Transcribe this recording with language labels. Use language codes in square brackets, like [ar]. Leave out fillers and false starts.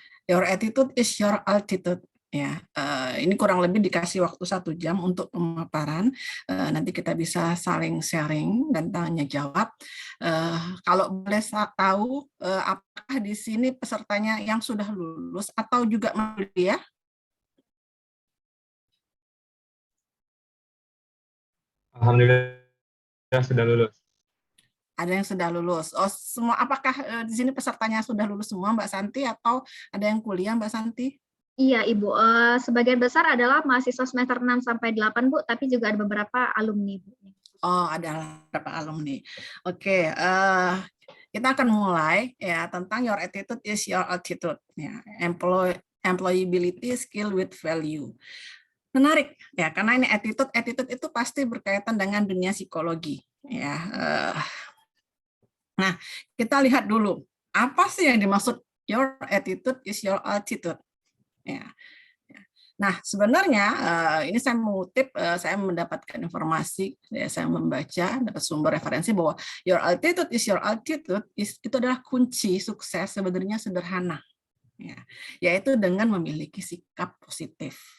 [en] Your attitude is your altitude. [id] Ya, ini kurang lebih dikasih waktu 1 jam untuk pemaparan. Nanti kita bisa saling sharing dan tanya jawab. Kalau boleh tahu, apakah di sini pesertanya yang sudah lulus atau juga ya? Alhamdulillah sudah lulus. Ada yang sudah lulus. Oh, semua apakah di sini pesertanya sudah lulus semua, Mbak Santi, atau ada yang kuliah, Mbak Santi? Iya, Ibu. Sebagian besar adalah mahasiswa semester 6 sampai 8, Bu, tapi juga ada beberapa alumni, Bu. Oh, ada beberapa alumni. Oke, kita akan mulai ya tentang [en] your attitude is your altitude. Ya, employability skill with value. [id] Menarik ya, karena ini attitude itu pasti berkaitan dengan dunia psikologi. Ya, nah kita lihat dulu apa sih yang dimaksud [en] your attitude is your altitude. [id] Ya. Nah, sebenarnya ini saya mengutip, saya mendapatkan informasi, saya membaca, dapat sumber referensi bahwa [en] your altitude is your altitude [id] itu adalah kunci sukses sebenarnya sederhana, ya, yaitu dengan memiliki sikap positif.